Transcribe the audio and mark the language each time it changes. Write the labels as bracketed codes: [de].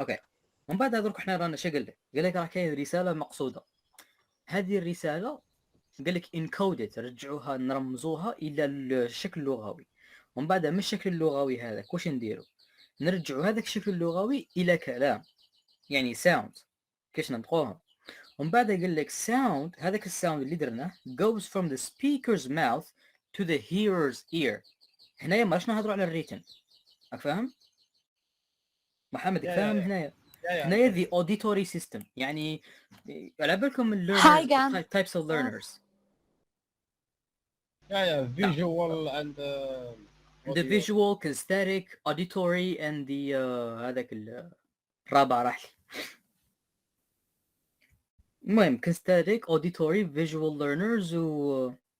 [ar] اوكي ومن بعد درك حنا رانا شو قال لك راه كاين رساله مقصوده. هذه الرساله قال لك انكودت رجعوها نرمزوها الى الشكل اللغوي. ومن بعد من الشكل اللغوي هذاك واش نديرو نرجعوا هذاك الشكل اللغوي الى كلام يعني ساوند كيش ننطقوها. ومن بعد قال لك ساوند هذاك الساوند اللي درناه [en] goes from the speaker's mouth to the hearer's ear. [ar] هنايا ماش نهضروا على الريتن. راك فاهم محمد؟ فاهم؟ هنايا [en] the auditory system [ar] يعني على بالكم [en] learners types of learners. visual and the visual kinesthetic auditory and the [ar] هذاك الرابع راح المهم [en] kinesthetic auditory visual learners و